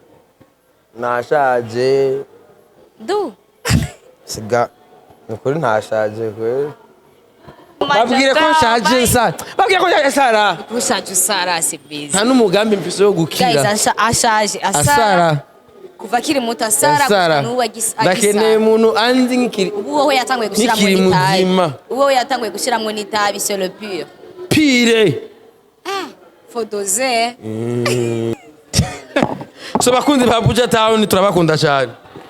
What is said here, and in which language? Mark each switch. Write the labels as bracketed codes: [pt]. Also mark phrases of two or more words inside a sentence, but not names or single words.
[rn] nashaje siga nukuri ntashaje kweri babwire ko nshaje sara babwire ko nshaje sara ushaje usara Simbizi nta n'umugambi mfise wo gukira ashaje asara kuva kiri muto asara nuwa gisa ndakeneye umuntu anzi nk'ikiri ubu wowe yatanguye gushiramo n'itabi ubu wowe yatanguye gushiramo n'itabi [fr] c'est le pire faut doser [rn] so bakundi ba Buja Town turabakunda cyane